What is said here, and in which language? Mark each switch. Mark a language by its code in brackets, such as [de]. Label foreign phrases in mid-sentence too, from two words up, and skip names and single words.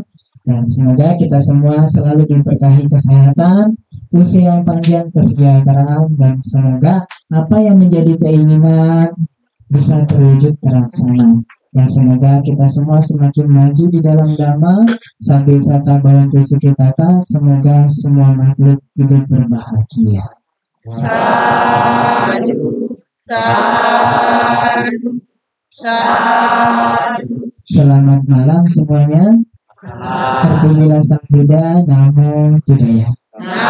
[id] Dan semoga kita semua selalu diberkahi kesehatan, usia yang panjang, kesejahteraan, dan semoga apa yang menjadi keinginan bisa terwujud terlaksana. Dan semoga kita semua semakin maju di dalam dhamma, [pi] sambil sata bawantu sukitata, [id] semoga semua makhluk hidup berbahagia. [pi] Sadu, sadu, sadu. [id] Selamat malam semuanya. Terpujilah Sang Buddha, [pi] Namo Buddhaya.